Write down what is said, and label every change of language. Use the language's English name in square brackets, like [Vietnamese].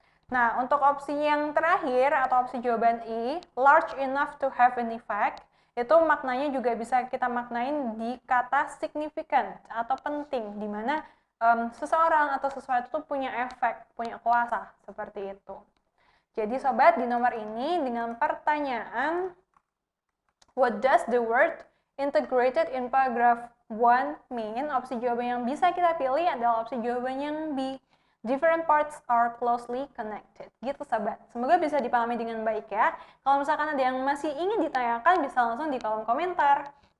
[Indonesian] Nah, untuk opsi yang terakhir atau opsi jawaban I, [English] large enough to have an effect, [Indonesian] itu maknanya juga bisa kita maknain di kata significant atau penting, di mana seseorang atau sesuatu itu punya efek, punya kuasa, seperti itu. Jadi sobat, di nomor ini dengan pertanyaan, [English] what does the word integrated in paragraph 1 mean? [Indonesian] Opsi jawaban yang bisa kita pilih adalah opsi jawaban yang B. [English] Different parts are closely connected. [Indonesian] Gitu sobat. Semoga bisa dipahami dengan baik ya. Kalau misalkan ada yang masih ingin ditanyakan, bisa langsung di kolom komentar.